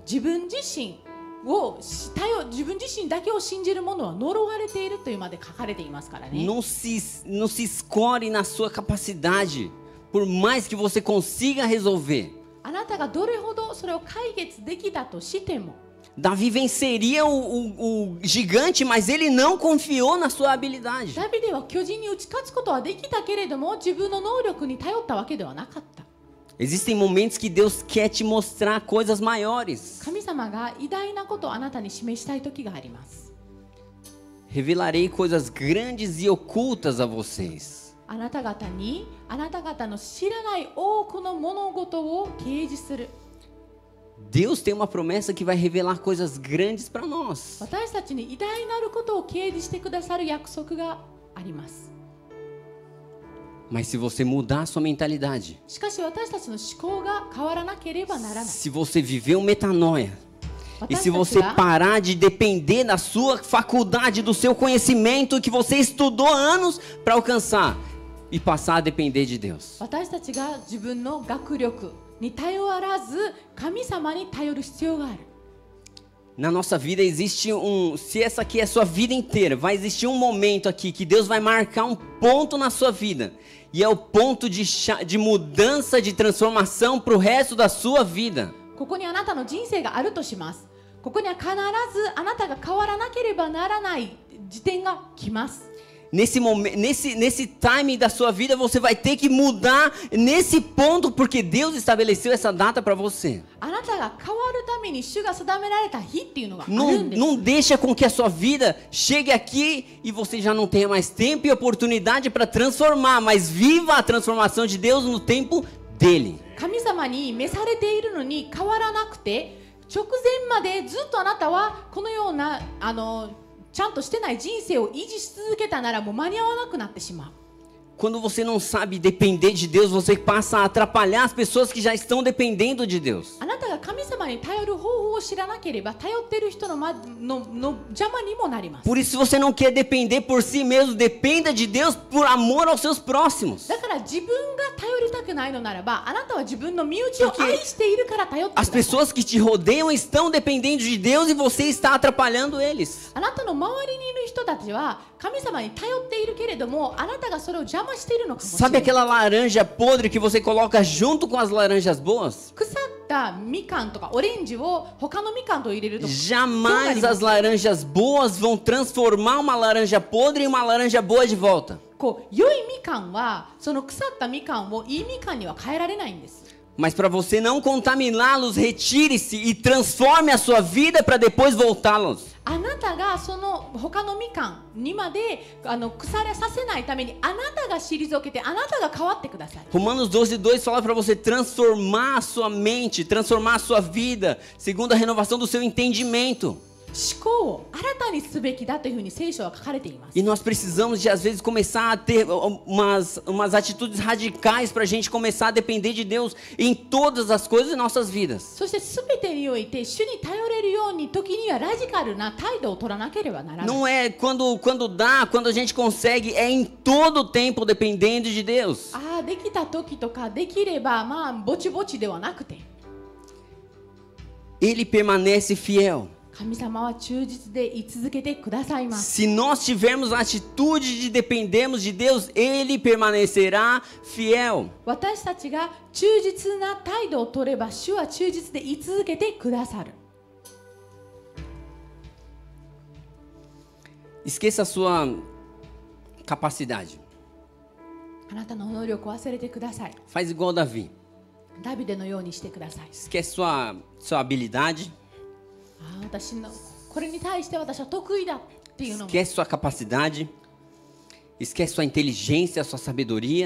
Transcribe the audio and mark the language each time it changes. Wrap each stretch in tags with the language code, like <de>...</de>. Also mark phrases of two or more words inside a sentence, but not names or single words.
<ja>自分自身だけを信じる者は呪われているというまで書かれていますからね。</ja> <pt>Não se escore na sua capacidade. Por mais que você consiga resolver.</pt> <ja>あなたがどれほどそれを解決できたとしても、</ja> <pt>Davi venceria o gigante, mas ele não confiou na sua habilidade.</pt> <ja>ダビデは巨人に打ち勝つことはできたけれども、自分の能力に頼ったわけではなかった。</ja> <pt>Existem momentos que Deus quer te mostrar coisas maiores.</pt> <ja>神様が偉大なことをあなたに示したい時があります。</ja> <pt>Revelarei coisas grandes e ocultas a vocês.</pt> <ja>あなた方にあなた方の知らない多くの物事を掲示する。</ja> <pt>Deus tem uma promessa que vai revelar coisas grandes para nós.</pt> <ja>私たちに偉大なることを掲示してくださる約束があります。</ja> <pt>Mas se você mudar a sua mentalidade,</pt> <ja>しかし私たちの思考が変わらなければならない。</ja> <pt>se você viver um metanoia, e</pt> <ja>私</ja> <pt>se</pt> <ja>たち</ja> <pt>você</pt> <ja>が</ja> <pt>parar de depender da sua faculdade, do seu conhecimento que você estudou anos para alcançar e passar a depender de Deus.</pt> <ja>私たちが自分の学力に頼らず神様に頼る必要がある。</ja> <pt>Na nossa vida existe se essa aqui é a sua vida inteira, vai existir um momento aqui que Deus vai marcar um ponto na sua vida. E é o ponto de mudança, de transformação para o resto da sua vida.</pt> <ja>ここにあなたの人生があるとします。ここには必ずあなたが変わらなければならない時点が来ます。</ja> <pt>Nesse momento, nesse time da sua vida, você vai ter que mudar nesse ponto, porque Deus estabeleceu essa data para você.</pt> <ja>あなたが変わるために主が定められた日っていうのがあるんです。</ja> <pt>Não deixa com que a sua vida chegue aqui e você já não tenha mais tempo e oportunidade para transformar, mas viva a transformação de Deus no tempo dele.</pt> <ja>神様に召されているのに変わらなくて、直前までずっとあなたはこのようなちゃんとしてない人生を維持し続けたならもう間に合わなくなってしまう。</ja> <pt>Quando você não sabe depender de Deus, você passa a atrapalhar as pessoas que já estão dependendo de Deus.</pt> <ja>あなたが神様に頼る方法を知らなければ頼っている人の邪魔にもなります。</ja> <pt>Por isso, se você não quer depender por si mesmo, dependa de Deus por amor aos seus próximos.</pt> <ja>だから自分が頼りたくないのならば、あなたは自分の身内を愛しているから頼ってくだ</ja> <pt>As</pt> <ja>さい。</ja> <pt>pessoas que te rodeiam estão dependendo de Deus e você está atrapalhando eles.</pt> <ja>あなたの周りにいる人たちは神様に頼っているけれども、あなたがそれを邪魔しているのかもしれ</ja> <pt>Sabe</pt> <ja>ない。</ja> <pt>aquela laranja podre que você coloca junto com as laranjas boas?</pt> <ja>腐ったみかんとかオレンジを他のみかんと入れると</ja> <pt>Jamais as laranjas boas vão transformar uma laranja podre em uma laranja boa de volta.</pt> <ja>こう良いみかんはその腐ったみかんをいいみかんには変えられないんです。</ja> <pt>Mas para você não contaminá-los, retire-se e transforme a sua vida para depois voltá-los.</pt> <ja>あなたがその他のみかんにまで腐らさせないためにあなたが退けてあなたが変わってください。</ja> <pt>Romanos 12:2 fala para você transformar a sua mente, transformar a sua vida, segundo a renovação do seu entendimento.</pt> <ja>思考を新たにすべきだというふうに聖書は書かれています。</ja> <pt>E nós precisamos de às vezes começar a ter umas atitudes radicais para a gente começar a depender de Deus em todas as coisas de nossas vidas.</pt> <ja>そして全てにおいて主に頼れるように時にはラジカルな態度を取らなければならない。</ja> <pt>Não é quando dá, quando a gente consegue, é em todo o tempo dependendo de Deus.</pt> <ja>ああできた時とかできればまあぼちぼちではなくて、</ja> <pt>Ele permanece fiel.</pt> <ja>神様は忠実で居続けてくださいます。</ja> <pt>Se nós tivermos a atitude de dependermos de Deus, Ele permanecerá fiel.</pt> <ja>私たちが忠実な態度を取れば主は忠実で居続けてくださる。</ja> <pt>Esqueça a sua capacidade.</pt> <ja>あなたの能力を忘れてください。</ja> <pt>Faz igual Davi.</pt> <ja>ダビデのようにしてください。</ja> <pt>Esquece sua habilidade.</pt> <ja>ああ私のこれに対して私は得意だっていうのも</ja> <pt>Esquece sua capacidade. Esquece sua inteligência, sua sabedoria.</pt>